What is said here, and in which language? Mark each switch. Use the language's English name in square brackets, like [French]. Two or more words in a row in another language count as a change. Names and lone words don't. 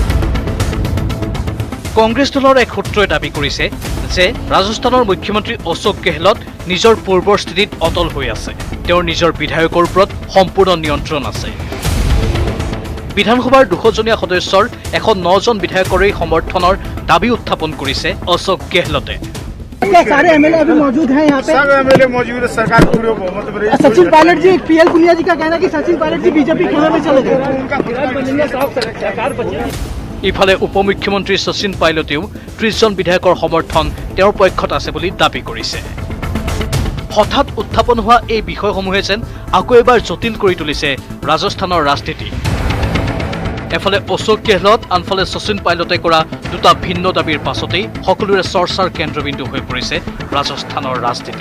[Assamese] কংগ্ৰেছ দলৰ এক সূত্ৰই দাবী কৰিছে যে ৰাজস্থানৰ মুখ্যমন্ত্ৰী অশোক গেহলট নিজৰ পূৰ্বৰ স্থিতিত অটল হৈ আছে। তেওঁৰ নিজৰ বিধায়কৰ ওপৰত সম্পূৰ্ণ নিয়ন্ত্ৰণ আছে। বিধানসভাৰ 200জনীয়া সদস্যৰ 109জন বিধায়কৰে সমৰ্থনৰ দাবী উত্থাপন কৰিছে অশোক গেহলটে। [Hindi] सारे MLA अभी मौजूद हैं यहाँ पे, सब MLA मौजूद है। सरकार पूरे बहुमत में। सचिन पायलट जी, PL पुनिया जी का कहना है कि सचिन पायलट जी बीजेपी खेमे में चले गए, उनका विराट बनेंगे, सरकार बचेगी। [Assamese] ইফালে উপ মুখ্যমন্ত্ৰী শচীন পাইলটেও 30জন বিধায়কৰ সমৰ্থন তেওঁৰ পক্ষত আছে বুলি দাবী কৰিছে। হঠাৎ উত্থাপন হোৱা এই বিষয়সমূহে যেন আকৌ এবাৰ জটিল কৰি তুলিছে ৰাজস্থানৰ ৰাজনীতি। এফালে অশোক গেহলট, আনফালে শচীন পাইলটে কৰা দুটা ভিন্ন দাবীৰ পাছতেই সকলোৰে চৰ্চাৰ কেন্দ্ৰবিন্দু হৈ পৰিছে ৰাজস্থানৰ ৰাজনীতি।